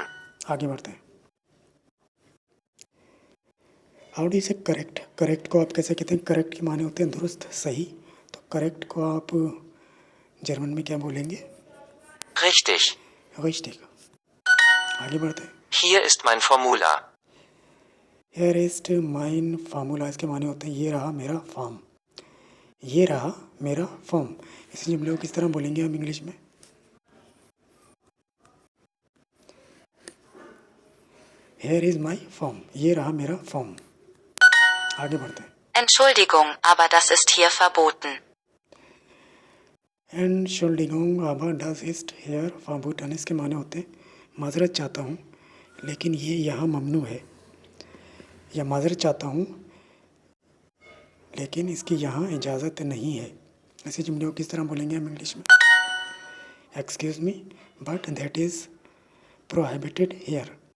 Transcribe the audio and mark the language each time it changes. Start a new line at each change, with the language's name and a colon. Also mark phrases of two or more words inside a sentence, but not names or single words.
Hindi: आगे बढ़ते हैं।
English: how do say correct?
Hindi: करेक्ट को आप कैसे कहते हैं? करेक्ट के माने होते हैं दुरुस्त, सही, तो करेक्ट को आप जर्मन में क्या बोलेंगे?
German: Richtig.
Hindi: richtig। आगे बढ़ते हैं।
German: Hier ist mein Formular. Hier ist mein Formular,
Hindi: इसके माने होते हैं ये रहा मेरा फॉर्म, ये रहा मेरा फॉर्म। इसे जुमले को किस तरह बोलेंगे हम इंग्लिश में?
English: Here is my form,
Hindi: ये रहा मेरा फॉर्म। आगे बढ़ते हैं।
German: Entschuldigung, aber das ist hier verboten. Entschuldigung, aber das ist hier verboten,
Hindi: इसके माने होते हैं माजरत चाहता हूँ लेकिन ये यहाँ ममनू है, या माजरत चाहता हूँ लेकिन इसकी यहाँ इजाज़त नहीं है। ऐसे जुमले को किस तरह बोलेंगे हम इंग्लिश में?
English: excuse me but that is prohibited here.